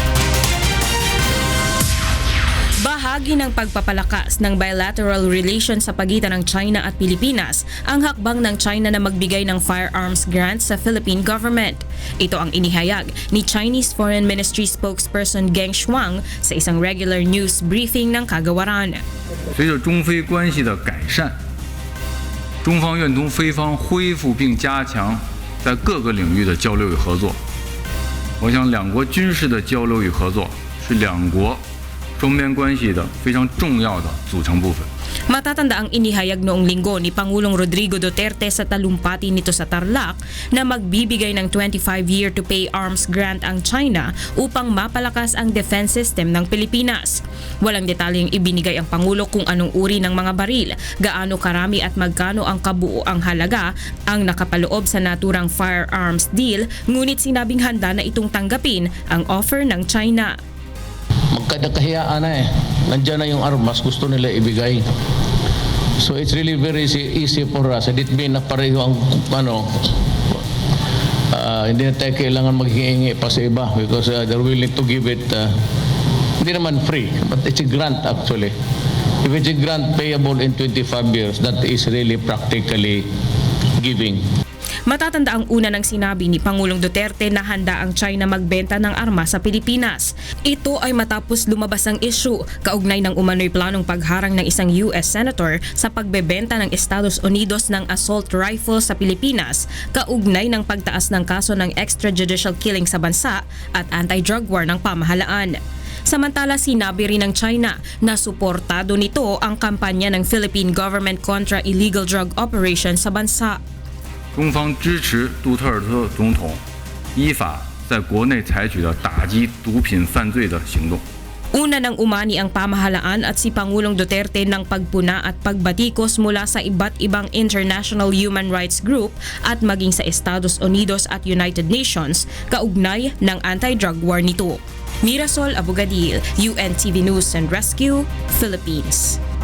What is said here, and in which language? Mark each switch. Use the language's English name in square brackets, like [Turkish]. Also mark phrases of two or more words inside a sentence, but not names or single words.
[Filipino] Bahagi ng pagpapalakas ng [English] bilateral relations [Filipino] sa pagitan ng China at Pilipinas ang hakbang ng China na magbigay ng [English] firearms grants [Filipino] sa [English] Philippine government. [Filipino] Ito ang inihayag ni [English] Chinese Foreign Ministry spokesperson [Filipino] Geng Shuang sa isang [English] regular news briefing [Filipino] ng Kagawaran. [Chinese] 随着中非关系的改善，中方愿同非方恢复并加强在各个领域的交流与合作。我想，两国军事的交流与合作是两国双边关系的非常重要的组成部分。 [Filipino] Matatanda ang inihayag noong linggo ni Pangulong Rodrigo Duterte sa talumpati nito sa Tarlac na magbibigay ng [English] 25-year to pay arms grant [Filipino] ang China upang mapalakas ang [English] defense system [Filipino] ng Pilipinas. Walang detalyeng ibinigay ang Pangulo kung anong uri ng mga baril, gaano karami at magkano ang kabuoang halaga ang nakapaloob sa naturang [English] firearms deal, [Filipino] ngunit sinabing handa na itong tanggapin ang offer ng China. Magkadakahiyaan na nandiyan na yung armas, gusto nila ibigay. [English] So it's really very easy for us. It mean [Filipino] na pareho ang hindi na tayo kailangan maghingi pa sa iba [English] because they're willing to give it [Filipino] hindi naman free, [English] but it's a grant actually. If it's a grant payable in 25 years, that is really practically giving. [Filipino] Matatanda ang una ng sinabi ni Pangulong Duterte na handa ang China magbenta ng armas sa Pilipinas. Ito ay matapos lumabas ang issue kaugnay ng umano'y planong pagharang ng isang [English] US Senator [Filipino] sa pagbebenta ng Estados Unidos ng [English] assault rifle [Filipino] sa Pilipinas kaugnay ng pagtaas ng kaso ng [English] extrajudicial killing [Filipino] sa bansa at [English] anti-drug war [Filipino] ng pamahalaan. Samantala, sinabi rin ng China na suportado nito ang kampanya ng [English] Philippine government [Filipino] kontra [English] illegal drug operation [Filipino] sa bansa. [Chinese] 中方支持杜特尔特总统依法在国内采取的打击毒品犯罪的行动。 [Filipino] Una nang umani ang pamahalaan at si Pangulong Duterte ng pagpuna at pagbatikos mula sa iba't ibang [English] international human rights group [Filipino] at maging sa Estados Unidos at United Nations kaugnay ng [English] anti-drug war [Filipino] nito. Mirasol Abogadil, UNTV News and Rescue, Philippines.